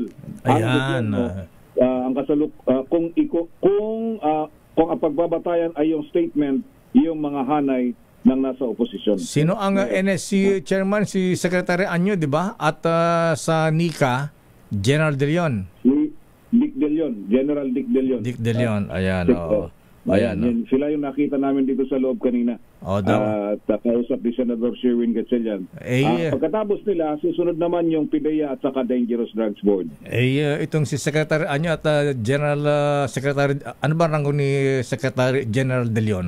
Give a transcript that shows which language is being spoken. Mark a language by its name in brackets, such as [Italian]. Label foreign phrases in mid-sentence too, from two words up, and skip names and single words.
[Filipino] Ayan. Ang kung ang pagbabatayan ay yung statement, yung mga hanay ng nasa oposisyon. Sino ang NSC chairman? Si Secretary Año, di ba? At sa NICA, General De Leon. Dick De Leon, General Dick De Leon. Dick De Leon, ayan. Ayan. Sila yung nakita namin dito sa loob kanina. Kausap ni Senator Sherwin Gatchalian. Pagkatapos nila, susunod naman yung PIDEA at saka Dangerous Drugs Board. Itong si Secretary Año at General Secretary, ano ba rango ni Secretary General De Leon?